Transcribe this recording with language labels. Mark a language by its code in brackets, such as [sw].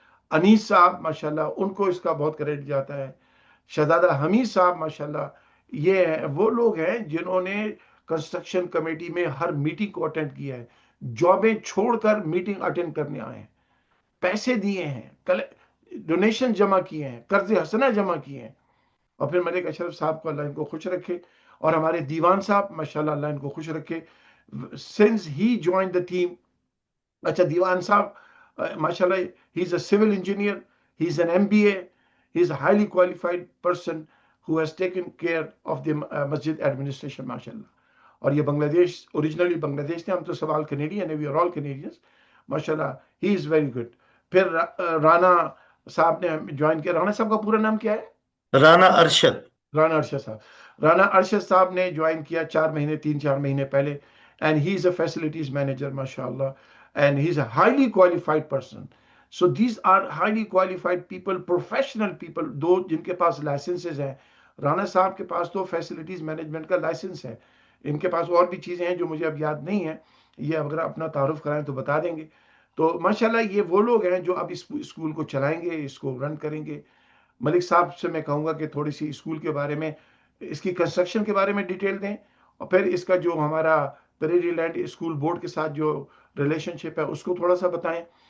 [ur] انیس صاحب ماشاءاللہ ان کو اس کا بہت کریڈٹ جاتا ہے. شہزادہ حمید صاحب ماشاءاللہ یہ وہ لوگ ہیں جنہوں نے کنسٹرکشن کمیٹی میں ہر میٹنگ کو اٹینڈ کیا ہے. جابیں چھوڑ کر میٹنگ اٹینڈ کرنے آئے ہیں، پیسے دیے ہیں، ڈونیشن جمع کیے ہیں، قرض حسنہ جمع کیے ہیں. اور پھر ملک اشرف صاحب کو اللہ ان کو خوش رکھے. اور ہمارے دیوان صاحب ماشاءاللہ اللہ ان کو خوش رکھے. [en] since he joined the team. [ur] اچھا دیوان صاحب ماشاءاللہ [en] he is a civil engineer, he is an MBA, he is a highly qualified person who has taken care of the masjid administration ماشاءاللہ. [ur] اور یہ بنگلہ دیش اوریجنلی بنگلہ دیش تھے، ہم تو سوال کنیڈین ہیں، [en] we are all Canadians [ur] ماشاءاللہ. [en] he is very good. [ur] پھر رانا صاحب نے جوائن کیا. رانا صاحب کا پورا نام کیا ہے؟ رانا ارشد. رانا ارشد صاحب. رانا ارشد صاحب نے جوائن کیا 3-4 مہینے پہلے. [en] And he is a facilities manager ماشاء اللہ. And he is a highly qualified person. So these are highly qualified people, professional people, [ur] دو جن کے پاس لائسنسز ہیں. رانا صاحب کے پاس تو فیسلٹیز مینجمنٹ کا لائسنس ہے. ان کے پاس اور بھی چیزیں ہیں جو مجھے اب یاد نہیں ہیں. یہ اگر اپنا تعارف کرائیں تو بتا دیں گے. تو ماشاءاللہ یہ وہ لوگ ہیں جو اب اس اسکول کو چلائیں گے، اس کو رن کریں گے. ملک صاحب سے میں کہوں گا کہ تھوڑی سی اسکول کے بارے میں، اس کی کنسٹرکشن کے بارے میں ڈیٹیل دیں، اور پھر اس کا جو ہمارا پریری لینڈ اسکول بورڈ کے ساتھ جو ریلیشن شپ ہے اس کو تھوڑا سا بتائیں.